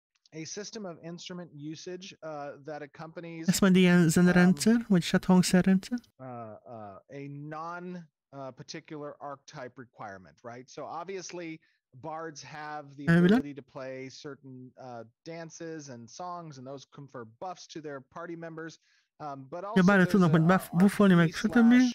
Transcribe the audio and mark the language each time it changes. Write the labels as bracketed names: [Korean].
[English] A system of instrument usage that accompanies [Hungarian] ez majd ilyen zenerendszer, vagyis hát hangszerrendszer? [English] A non-particular archetype requirement, right? So obviously bards have the ability to play certain dances and songs, and those confer buffs to their party members. But also [Hungarian] bárdok tudnak majd buffolni, meg stb.